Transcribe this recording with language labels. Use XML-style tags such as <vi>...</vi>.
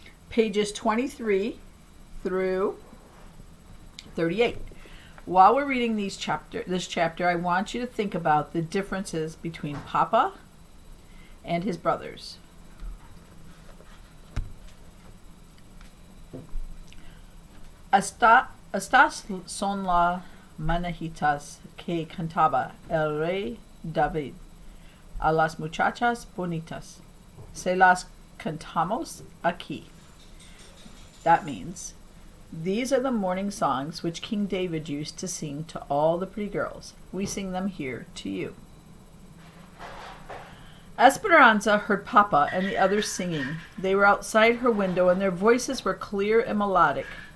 <en>Pages 23 through 38. While we're reading this chapter, I want you to think about the differences between Papa and his brothers.</en> <es>Estas son las manejitas que cantaba el rey David a las muchachas bonitas. Se las cantamos aquí.</es> <en>That means, these are the morning songs which King David used to sing to all the pretty girls. We sing them here to you. Esperanza heard Papa and the others singing. They were outside her window and their voices were clear and melodic.</en>